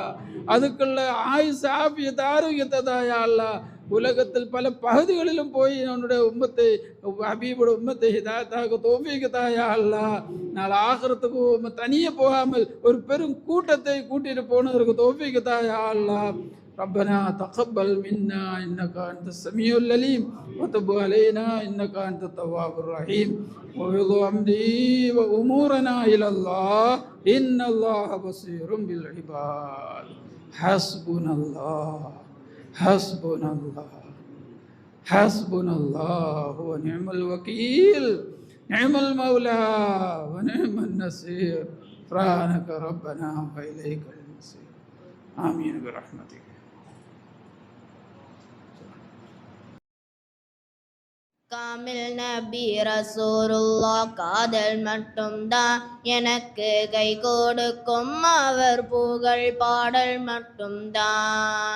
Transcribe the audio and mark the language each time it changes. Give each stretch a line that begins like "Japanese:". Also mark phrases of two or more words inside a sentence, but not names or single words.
Tamil: அதுக்குள்ள ஆயுசு ஆஃபியத் ஆரோக்கியத்தை தாயா அல்லா. உலகத்தில் பல பகுதிகளிலும் போய் என்னுடைய உம்மத்தை ஹபீபோட உம்மத்தை ஹிதாயத்தாக தௌஃபீக் தாயா அல்லா. நாளை ஆகிரத்துக்கு தனியே போகாமல் ஒரு பெரும் கூட்டத்தை கூட்டிட்டு போனதற்கு தௌஃபீக் தாயா அல்லா.
Arabic: ربنا تقبل منا إنك أنت السميع العليم وتب علينا إنك أنت التواب الرحيم وفض أمري وأمورنا إلى الله إن الله بصير بالعباد. حسبنا الله حسبنا الله حسبنا الله ونعم الوكيل نعم المولى ونعم النصير سبحانك ربنا وإليك المصير آمين برحمتك.
Tamil: காமில் நபி ரசூலுல்லா காதல் மட்டும்தான் எனக்கு கை கொடுக்கும், அவர் புகழ் பாடல் மட்டும்தான்.